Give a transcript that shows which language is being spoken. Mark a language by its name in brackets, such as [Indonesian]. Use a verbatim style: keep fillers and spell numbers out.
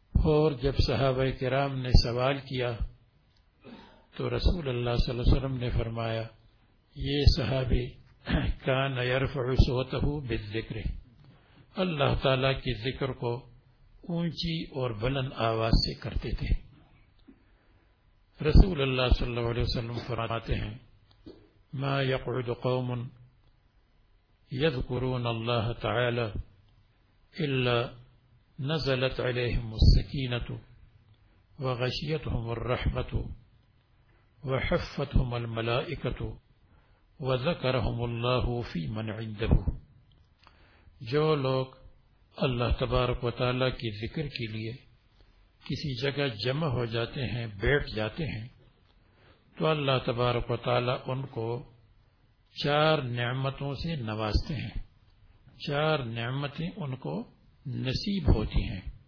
[Urdu] اور جب صحابہ کرام نے سوال کیا تو رسول اللہ صلی اللہ علیہ وسلم نے فرمایا, یہ صحابی [Arabic] کان یرفع صوتہ بالذکر, [Urdu] اللہ تعالیٰ کے ذکر کو اونچی اور بلند آواز سے کرتے تھے. رسول اللہ صلی اللہ علیہ وسلم فرماتے ہیں, [Arabic] ما يقعد قوم يذكرون الله تعالى إلا نزلت عليهم السكينة وغشيتهم الرحمة وحفتهم الملائكة وذكرهم الله في من عنده. [Urdu] جو لوگ اللہ تبارک و تعالیٰ کی ذکر کے لیے کسی جگہ جمع ہو جاتے ہیں, بیٹھ جاتے ہیں, تو اللہ تبارک و تعالیٰ ان کو چار نعمتوں سے نوازتے ہیں, چار نعمتیں ان کو نصیب ہوتی ہیں.